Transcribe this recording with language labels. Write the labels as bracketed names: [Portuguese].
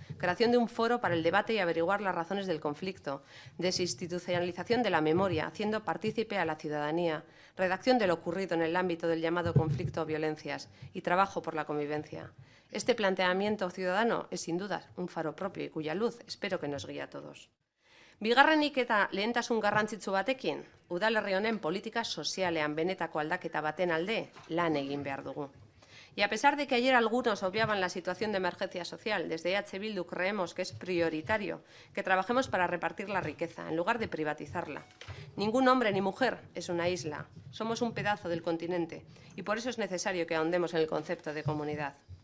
[Spanish] Creación de un foro para el debate y averiguar las razones del conflicto. Desinstitucionalización de la memoria, haciendo partícipe a la ciudadanía. Redacción de lo ocurrido en el ámbito del llamado conflicto o violencias. Y trabajo por la convivencia. Este planteamiento ciudadano es, sin duda, un faro propio y cuya luz espero que nos guíe a todos. [Basque] Bigarrenik eta lehentasun garrantzitsu batekin, udalerri honen politika sozialean benetako aldaketa baten alde lan egin behar dugu. [Spanish] Y a pesar de que ayer algunos obviaban la situación de emergencia social, desde EH Bildu creemos que es prioritario que trabajemos para repartir la riqueza, en lugar de privatizarla. Ningún hombre ni mujer es una isla, somos un pedazo del continente, y por eso es necesario que ahondemos en el concepto de comunidad.